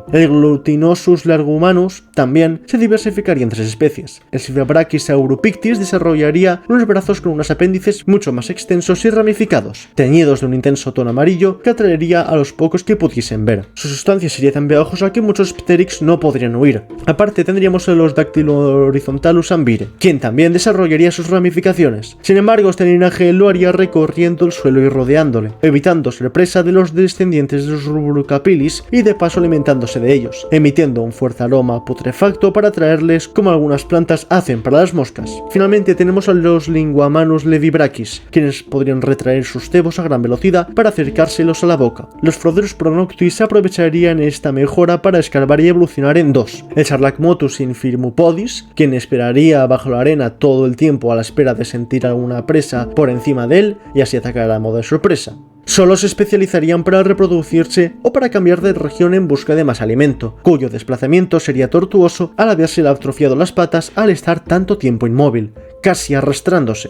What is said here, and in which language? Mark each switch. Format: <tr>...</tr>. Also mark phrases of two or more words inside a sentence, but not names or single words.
<es>El Glutinosus largumanus también se diversificaría en tres especies. El Silvabrachys europictis desarrollaría unos brazos con unos apéndices mucho más extensos y ramificados, teñidos de un intenso tono amarillo que atraería a los pocos que pudiesen ver. Su sustancia sería tan pegajosa que muchos pteryx no podrían huir. Aparte tendríamos a los Dactylo horizontalus ambire, quien también desarrollaría sus ramificaciones. Sin embargo, este linaje lo haría recorriendo el suelo y rodeándole, evitando ser presa de los descendientes de los Rubricapillis y de paso alimentándose de ellos, emitiendo un fuerte aroma putrefacto para atraerles como algunas plantas hacen para las moscas. Finalmente tenemos a los Linguamanus levibrachis, quienes podrían retraer sus cebos a gran velocidad para acercárselos a la boca. Los Froderus pronoctis aprovecharían esta mejora para escarbar y evolucionar en dos, el Sarlacmotus infirmupodis, quien esperaría bajo la arena todo el tiempo a la espera de sentir alguna presa por encima de él y así atacar a modo de sorpresa. Solo se especializarían para reproducirse o para cambiar de región en busca de más alimento, cuyo desplazamiento sería tortuoso al haberse atrofiado las patas al estar tanto tiempo inmóvil, casi arrastrándose.</es>